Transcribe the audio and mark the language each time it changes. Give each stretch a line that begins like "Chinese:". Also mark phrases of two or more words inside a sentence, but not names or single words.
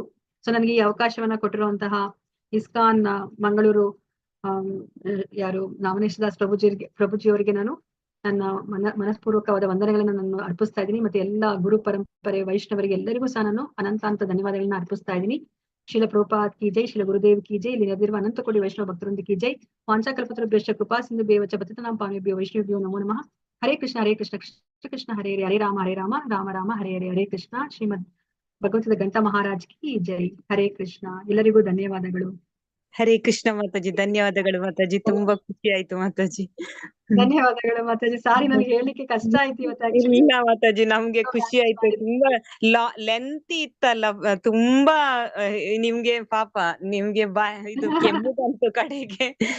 Kannada: ಸೊ ನನಗೆ ಈ ಅವಕಾಶವನ್ನ ಕೊಟ್ಟಿರುವಂತಹ ಇಸ್ಕಾನ್ ಮಂಗಳೂರು ಯಾರು ನಾಮನೇಶ್ ದಾಸ್ ಪ್ರಭುಜಿ ಅವರಿಗೆ ನಾನು ನನ್ನ ಮನಸ್ಪೂರ್ವಕವಾದ ವಂದನೆಗಳನ್ನ ನಾನು ಅರ್ಪಿಸ್ತಾ ಇದ್ದೀನಿ. ಮತ್ತೆ ಎಲ್ಲ ಗುರು ಪರಂಪರೆ ವೈಷ್ಣವರಿಗೆ ಎಲ್ಲರಿಗೂ ಸಹ ನಾನು ಅನಂತ ಧನ್ಯವಾದಗಳನ್ನ ಅರ್ಪಿಸ್ತಾ ಇದ್ದೀನಿ.
Hindi: शील प्रभुपाद की जय, शील गुरुदेव की जय,
Kannada: ಇಲ್ಲಿ ನೆರೆದಿರುವ ಅನಂತ ಕೋಟಿ ವೈಷ್ಣವ ಭಕ್ತರೊಂದಿಗೆ
Hindi: की जय.
Sanskrit: ವಾಂಚಾಕಲ್ಪತರುಭ್ಯಶ್ಚ ಕೃಪಾ ಸಿಂಧುಭ್ಯೇವ ಚ ಪತಿತನಾಂ ಪಾವನೇಭ್ಯೋ ವೈಷ್ಣವೇಭ್ಯೋ ನಮೋ ನಮಃ. ಹರೇ ಕೃಷ್ಣ ಕೃಷ್ಣ ಕೃಷ್ಣ ಹರೇ ಹರೇ, ಹರೇ ರಾಮ ರಾಮ ಹರೇ ಹರೇ. ಹರೇ ಕೃಷ್ಣ.
Hindi: श्रीमद् भगवद्गीता ग्रंथ महाराज की जय. हरे कृष्ण.
Kannada: ಎಲ್ಲರಿಗೂ ಧನ್ಯವಾದಗಳು. ಹರೇ ಕೃಷ್ಣ ಮಾತಾಜಿ, ಧನ್ಯವಾದಗಳು ಮಾತಾಜಿ, ತುಂಬಾ ಖುಷಿ ಆಯ್ತು ಮಾತಾಜಿ. ಧನ್ಯವಾದಗಳು ಮಾತಾಜಿ. ಸಾರಿ, ನನಗೆ ಹೇಳಲಿಕ್ಕೆ ಕಷ್ಟ ಆಯ್ತು ಇವತ್ತು. ಇಲ್ಲ ಮಾತಾಜಿ, ನಮ್ಗೆ ಖುಷಿ ಆಯ್ತು. ತುಂಬಾ ಲೆಂತಿ ಇತ್ತಲ್ಲ, ತುಂಬಾ ನಿಮ್ಗೆ ಪಾಪ ನಿಮ್ಗೆ ಇದು ಕೆಮ್ಮು ಬಂತು ಕಡೆಗೆ.